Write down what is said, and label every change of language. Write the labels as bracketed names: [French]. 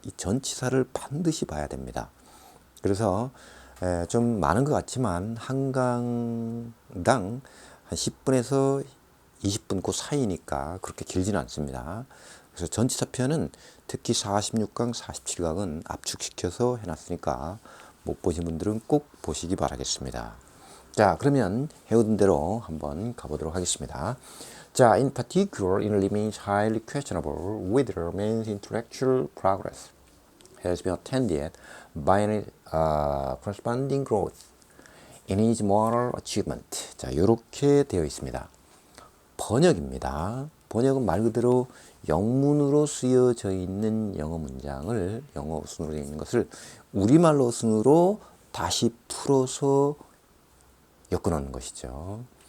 [Korean] 이 전치사를 반드시 봐야 됩니다. 그래서 좀 많은 것 같지만 한 강당 한 10분에서 20분 그 사이니까 그렇게 길지는 않습니다. 그래서 전치사 표현은 특히 46강, 47강은 압축시켜서 해놨으니까 못 보신 분들은 꼭 보시기 바라겠습니다. 자, 그러면 해오던 대로 한번 가보도록 하겠습니다. [English] 자, in particular, it remains highly questionable whether man's intellectual progress has been attended by any corresponding growth in his moral achievement. [Korean] 자, 이렇게 되어 있습니다. 번역입니다. 번역은 말 그대로 영문으로 쓰여져 있는 영어 문장을 영어 어순으로 되어 있는 것을 우리말 어순으로 다시 풀어서 엮어놓는 것이죠.